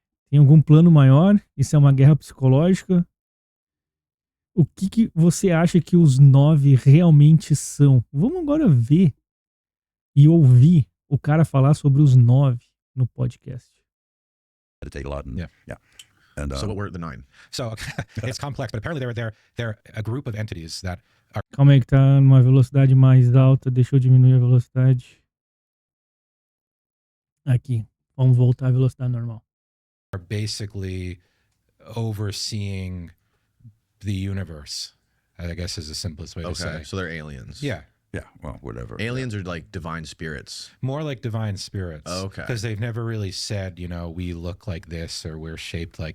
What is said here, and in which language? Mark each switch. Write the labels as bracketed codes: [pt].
[pt] Tem algum plano maior? Isso é uma guerra psicológica? O que você acha que os 9 realmente são? Vamos agora ver e ouvir o cara falar sobre os 9 no podcast. [en] Meditate a lot. And, Yeah. And So what were the 9? So it's complex, but apparently they're a group of entities that [pt] Calma aí que tá numa velocidade mais alta. Deixa eu diminuir a velocidade. Aqui. Vamos voltar à velocidade normal. [en] are basically overseeing the universe, I guess is the simplest way to say. Okay, so they're aliens. Yeah, yeah, well, whatever. Aliens are like divine spirits. more like divine spirits. Oh, okay. Because they've never really said, we look like this or we're shaped like